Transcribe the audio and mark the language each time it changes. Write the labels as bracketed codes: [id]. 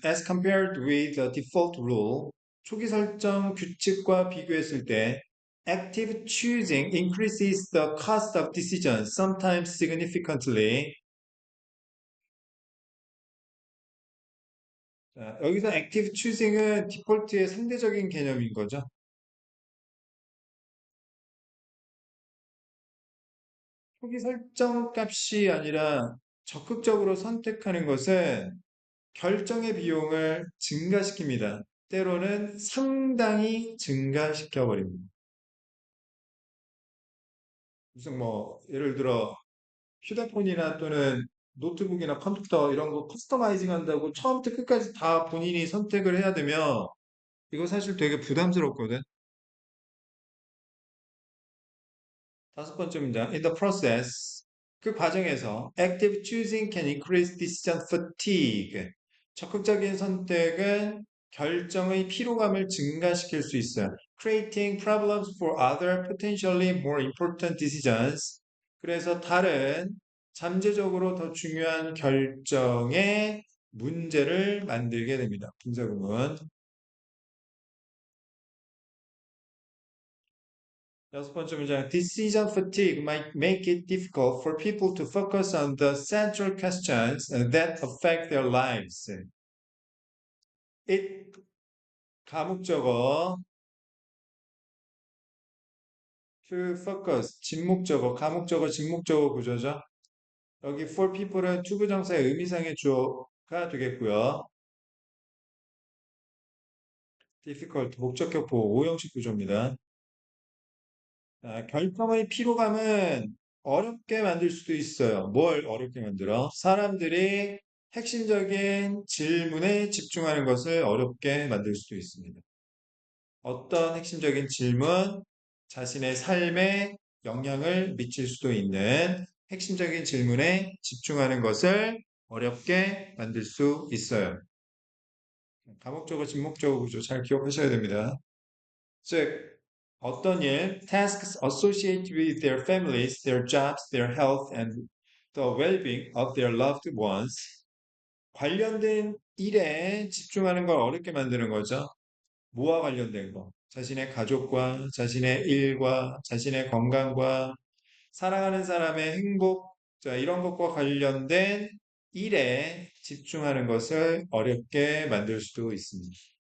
[en] As compared with the default rule, [ko] 초기 설정 규칙과 비교했을 때 [en] active choosing increases the cost of decisions, sometimes significantly. [ko] 자, 여기서 active choosing은 디폴트의 상대적인 개념인 거죠. 초기 설정 값이 아니라 적극적으로 선택하는 것은 결정의 비용을 증가시킵니다. 때로는 상당히 증가시켜 버립니다. 무슨 뭐 예를 들어 휴대폰이나 또는 노트북이나 컴퓨터 이런 거 커스터마이징 한다고 처음부터 끝까지 다 본인이 선택을 해야 되면 이거 사실 되게 부담스럽거든. 다섯 번째 문장. [en] In the process, [ko] 그 과정에서 [en] active choosing can increase decision fatigue. [ko] 적극적인 선택은 결정의 피로감을 증가시킬 수 있어요. [en] Creating problems for other potentially more important decisions. [ko] 그래서 다른 잠재적으로 더 중요한 결정에 문제를 만들게 됩니다. 분사구문. 여섯 번째 문장. [en] Decision fatigue might make it difficult for people to focus on the central questions that affect their lives. [ko] It 가목적어 to focus 진목적어 가목적어 진목적어 구조죠. 여기 for people은 투부정사의 의미상의 주어가 되겠고요. difficult 목적격보 오형식 구조입니다. 결정의 피로감은 어렵게 만들 수도 있어요. 뭘 어렵게 만들어? 사람들이 핵심적인 질문에 집중하는 것을 어렵게 만들 수도 있습니다. 어떤 핵심적인 질문, 자신의 삶에 영향을 미칠 수도 있는 핵심적인 질문에 집중하는 것을 어렵게 만들 수 있어요. 다목적어, 진목적어 구조 잘 기억하셔야 됩니다. 즉, 어떤 일, [en] tasks associated with their families, their jobs, their health, and the well-being of their loved ones. [ko] 관련된 일에 집중하는 걸 어렵게 만드는 거죠. 뭐와 관련된 거? 자신의 가족과, 자신의 일과, 자신의 건강과, 사랑하는 사람의 행복, 자, 이런 것과 관련된 일에 집중하는 것을 어렵게 만들 수도 있습니다.